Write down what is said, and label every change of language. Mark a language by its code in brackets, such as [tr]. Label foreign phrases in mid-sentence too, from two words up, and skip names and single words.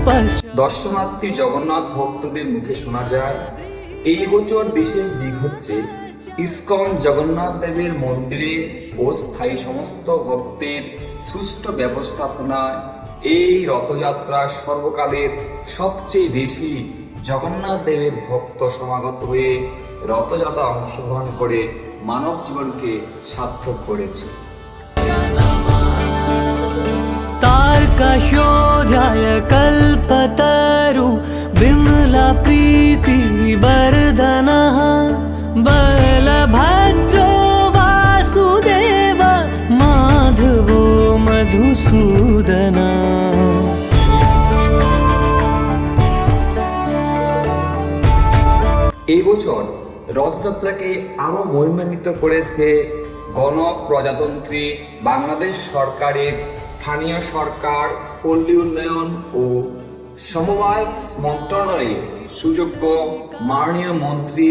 [bn] দর্শনার্থী জগন্নাথ ভক্তদের মুখে শোনা যায়, এই বছর বিশেষ দিক হচ্ছে ইসকন জগন্নাথ দেবের মন্দিরে ও স্থায়ী সমস্ত ভক্তের সুষ্ঠু ব্যবস্থাপনায় এই রথযাত্রা সর্বকালের সবচেয়ে বেশি জগন্নাথ দেবের ভক্ত সমাগত হয়ে রথযাত্রা অংশগ্রহণ করে মানব জীবনকে সার্থক করেছে। [sa] तार्कशोधाय कल्पतरु विमला प्रीति वर्धनः बलभद्रो वासुदेव माधवो मधुसूदनः। [bn] এই বছর রথযাত্রাকে আরো মহিমান্বিত করেছে গণপ্রজাতন্ত্রী বাংলাদেশ সরকারের স্থানীয় সরকার, পল্লী উন্নয়ন ও সমবায় মন্ত্রণালয়ের সুযোগ্য মাননীয় মন্ত্রী